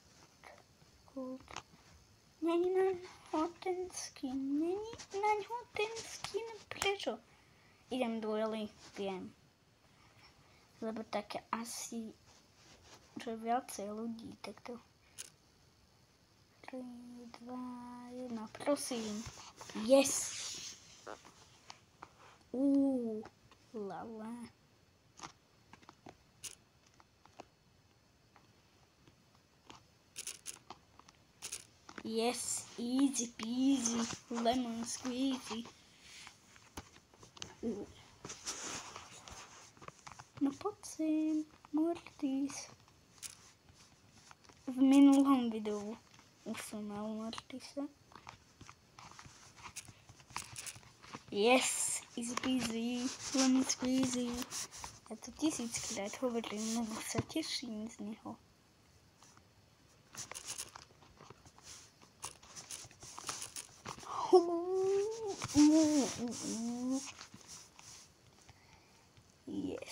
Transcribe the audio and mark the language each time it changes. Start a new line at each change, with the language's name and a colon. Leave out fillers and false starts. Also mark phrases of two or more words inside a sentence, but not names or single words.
Slovak: Není na ňo ten skin. Prečo? Idem duely, viem. Lebo také asi, že viacej ľudí, takto. 3, 2, 1, prosím.
English: Yes! Lala. Yes, easy peasy, lemon squeezy.
Slovak: No poď sem, Mortis. V minulom videu už som mal Mortisa.
English: Yes, easy peasy, lemon squeezy.
Slovak: Ja to 1000-krát hovorím, lebo sa teším z neho.
English: Yes.